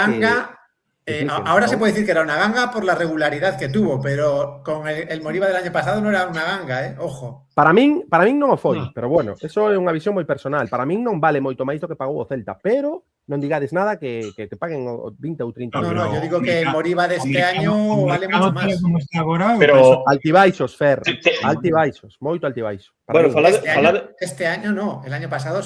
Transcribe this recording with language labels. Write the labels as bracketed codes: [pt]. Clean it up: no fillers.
[gl] Era unha ganga, [es] ahora se puede decir que era una ganga por la regularidad que tuvo, pero con el Moriba del año pasado no era unha ganga, ojo. [gl] Para min non o foi, pero bueno, eso é unha visión moi personal. Para min non vale moito máis do que pagou o Celta, pero non digades nada que paguen 20 ou 30 euros. [es] No, yo digo que el Moriba de este año vale mucho más. Pero [gl] altibaixos, Fer, altibaixos, moito altibaixo. [es] Bueno, este año no, el año pasado sí.